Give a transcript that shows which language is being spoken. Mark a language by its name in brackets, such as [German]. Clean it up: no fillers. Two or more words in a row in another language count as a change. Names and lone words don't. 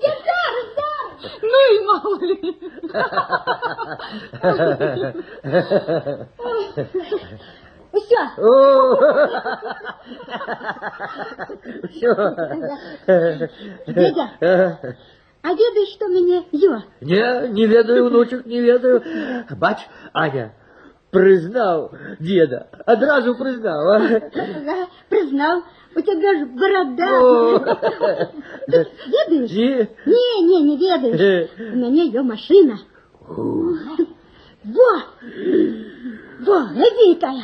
[Russian] Я зараз. Ну и мало ли. Все. Все. Дядя, а ведаешь, что меня ё? Не ведаю, внучек, не ведаю. Бач, Аня, признал деда. Одразу признал. Ага, признал. У тебя же борода. [Belarusian] Ты ведаешь? Не ведаешь. [Russian] У меня ее машина. Во, гляди-ка.